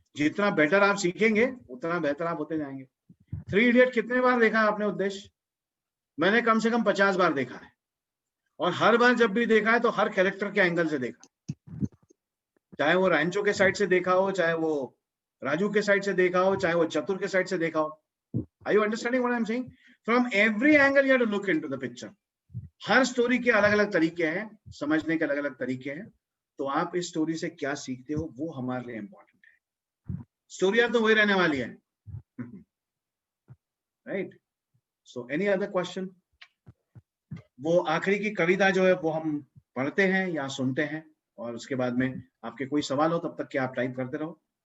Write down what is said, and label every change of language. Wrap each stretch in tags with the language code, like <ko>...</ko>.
<hi>जितना बेटर आप सीखेंगे उतना बेहतर आप होते जाएंगे। 3 इडियट कितने बार देखा आपने उद्देश्य? मैंने कम से कम 50 बार देखा है, और हर बार जब भी देखा है तो हर कैरेक्टर के एंगल से देखा, चाहे वो रैंचो के साइड से देखा हो, चाहे वो राजू के साइड से देखा हो, चाहे वो चतुर के साइड से देखा हो।</hi> <en>Are you understanding what I'm saying? From every angle you have to look into the picture.</en> <hi>हर story के अलग अलग तरीके हैं, समझने के अलग अलग तरीके हैं, तो आप इस स्टोरी से क्या सीखते हो वो हमारे लिए इंपॉर्टेंट है। स्टोरी तो वही रहने वाली है, right?</hi> <en>So any other question?</en> <hi>वो आखिरी की कविता जो है वो हम पढ़ते हैं या सुनते हैं, और उसके बाद में आपके कोई सवाल हो तब तक कि आप टाइप करते रहो।</hi>